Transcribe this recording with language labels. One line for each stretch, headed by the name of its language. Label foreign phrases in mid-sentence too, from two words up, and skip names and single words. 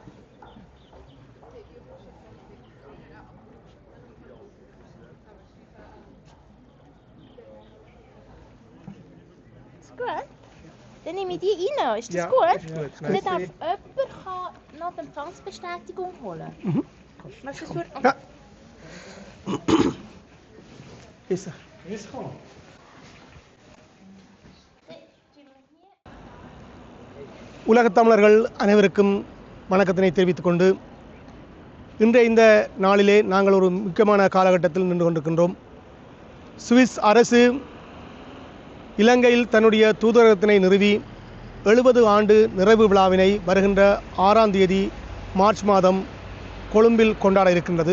German: Gut. Dann nehme ich die rein. Ist das Ja, gut? ist gut. Und dann darf jemand noch die Empfangsbestätigung holen. Was ist das für... Ja. Ist er.
Tamil: உலகத் தமிழர்கள் அனைவருக்கும் வணக்கத்தினை தெரிவித்துக் கொண்டு இன்றைய இந்த நாளிலே நாங்கள் ஒரு முக்கியமான காலகட்டத்தில் நின்று கொண்டிருக்கின்றோம். சுவிஸ் அரசு இலங்கையில் தன்னுடைய தூதரகத்தினை நிறுவி 70 ஆண்டு நிறைவு விழாவினை வருகின்ற 6ஆம் தேதி மார்ச் மாதம் கொழும்பில் கொண்டாட இருக்கின்றது.